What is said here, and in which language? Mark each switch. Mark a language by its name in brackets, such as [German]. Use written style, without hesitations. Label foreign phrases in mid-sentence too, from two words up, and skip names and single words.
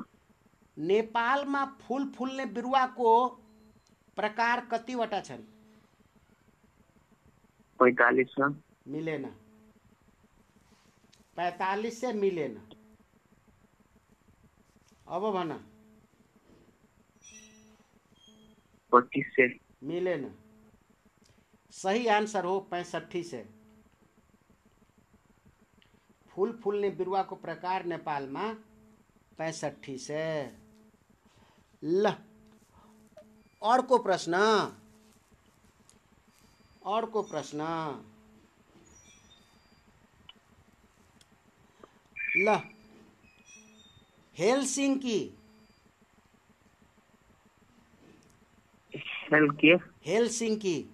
[Nepali] नेपालमा फूल फुल्ने बिरुवाको प्रकार कतिवटा छन्? 4500। मिलेन। 45 से मिलेन। अब भन। 25 से मिलेन। सही आंसर हो 65 से। फूल फुल्ने बिरुवाको प्रकार नेपालमा 65 से। ल अर्को प्रश्न। अर्को प्रश्न। ल हेलसिंकी हेलसिंकी